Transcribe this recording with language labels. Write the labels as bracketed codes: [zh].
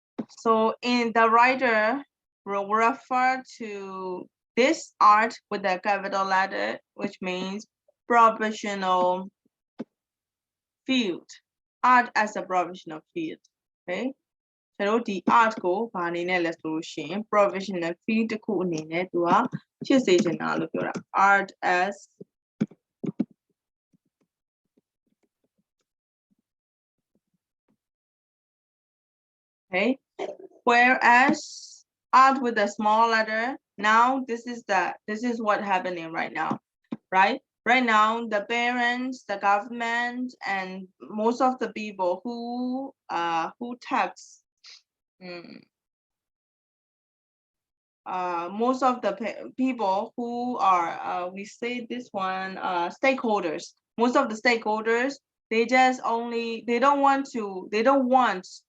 [en] So in the writer will refer to this art with a capital letter, which means professional field. Art as a professional field. Okay. [my] ကျွန်တော်ဒီ art ကိုဘာအနေနဲ့လဲဆိုလို့ရှိရင် professional field တစ်ခုအနေနဲ့သူကဖြစ်စေချင်တာလို့ပြောတာ [en] art as okay, whereas art with a small letter, now this is what happening right now, right? Right now, the parents, the government, and most of the people who tax most of the people who are we say this one stakeholders, most of the stakeholders, they don't want